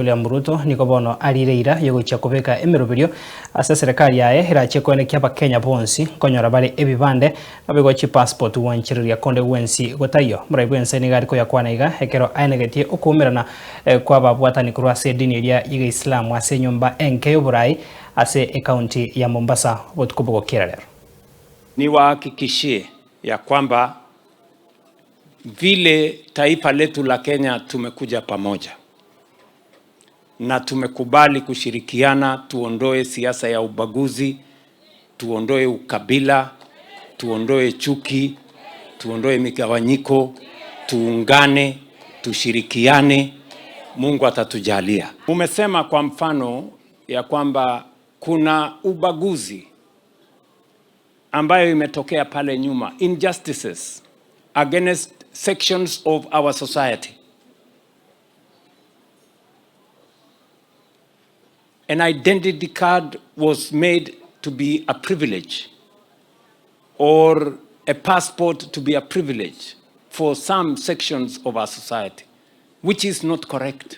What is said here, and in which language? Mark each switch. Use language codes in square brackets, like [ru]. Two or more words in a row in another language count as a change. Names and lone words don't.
[guz] William Ruto niko bono arireira yogocha kubeka emirubirio ase serikali yae irache kweneka Abakenya Bonsi konyora bari Ebibande babegochi passport wanchiriria konde wensi gotayo muraibu enseni gari ko yakwanaiga ekero AENEGETIE okumerana kwa babwatani kurwa sedini ya Islam ase ENYOMBA ENKE yoburai ase EKAONTI ya MOMBASA botukubugo kiralero. [sw] Niwahakikishie ya kwamba vile taifa letu la Kenya tumekuja pamoja na tumekubali kushirikiana, tuondoe siasa ya ubaguzi, tuondoe ukabila, tuondoe chuki, tuondoe migawanyiko, tuungane, tushirikiane, Mungu atatujalia. Umesema kwa mfano ya kwamba kuna ubaguzi ambayo imetokea pale nyuma, [en] injustices against sections of our society. An identity card was made to be a privilege, or a passport to be a privilege for some sections of our society, which is not correct.